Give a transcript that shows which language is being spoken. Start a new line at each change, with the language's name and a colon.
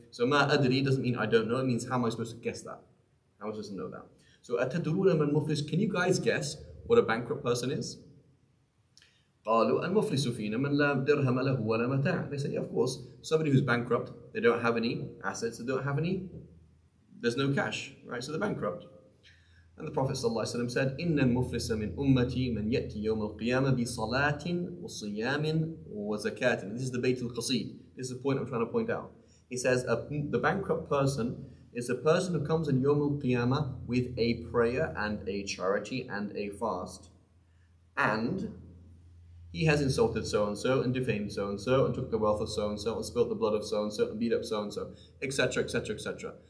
English: So ma adri doesn't mean I don't know. It means how am I supposed to guess that? How am I supposed to know that? So
Arabic: atadruna man muflis.
English: Can you guys guess what a bankrupt person is?
Arabic: قالوا المفلس فينا من لا درهم له ولا متاع.
English: They said, yeah, of course, somebody who's bankrupt, they don't have any assets, there's no cash, right? So they're bankrupt. And the Prophet ﷺ said,
Arabic: إن المفلس من أمتي من يأتي يوم القيامة بصلاة وصيام وزكاة.
English: This is the Bayt al-Qasid. This is the point I'm trying to point out. He says, the bankrupt person is a person who comes in Yawm al-Qiyamah with a prayer and a charity and a fast. And he has insulted so-and-so and defamed so-and-so and took the wealth of so-and-so and spilt the blood of so-and-so and beat up so-and-so, etc., etc., etc.